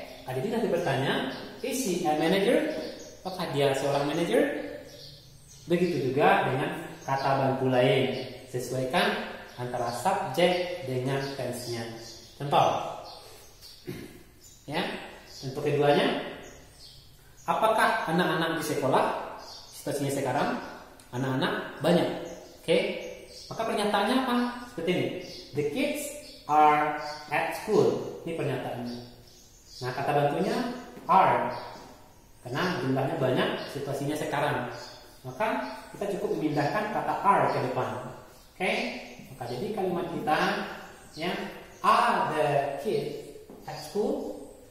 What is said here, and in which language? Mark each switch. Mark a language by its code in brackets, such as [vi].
[id] Jadi nanti bertanya, [en] is she a manager? [id] Apakah dia seorang manager? Begitu juga dengan kata bantu lain. Sesuaikan antara subjek dengan tense-nya. Contoh, ya, untuk keduanya, apakah anak-anak di sekolah? Situasinya sekarang, anak-anak banyak. Oke, maka pernyataannya apa? Seperti ini. [en] The kids are at school. [id] Ini pernyataannya. Nah, kata bantunya are, karena jumlahnya banyak. Situasinya sekarang, maka kita cukup memindahkan kata are ke depan. Oke. Maka jadi kalimat kita ya, [en] are the kids at school?